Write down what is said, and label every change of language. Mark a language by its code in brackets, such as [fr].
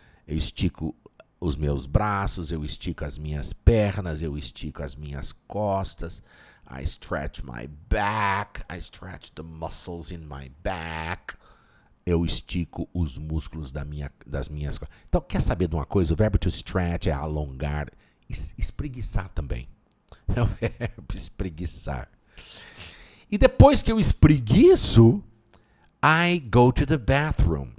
[pt] Eu estico os meus braços. Eu estico as minhas pernas. Eu estico as minhas costas. [en] I stretch my back. I stretch the muscles in my back. [pt] Eu estico os músculos das minhas costas. Então, quer saber de uma coisa? O verbo to stretch é alongar. Espreguiçar também. É o verbo espreguiçar. E depois que eu espreguiço, [en] I go to the bathroom.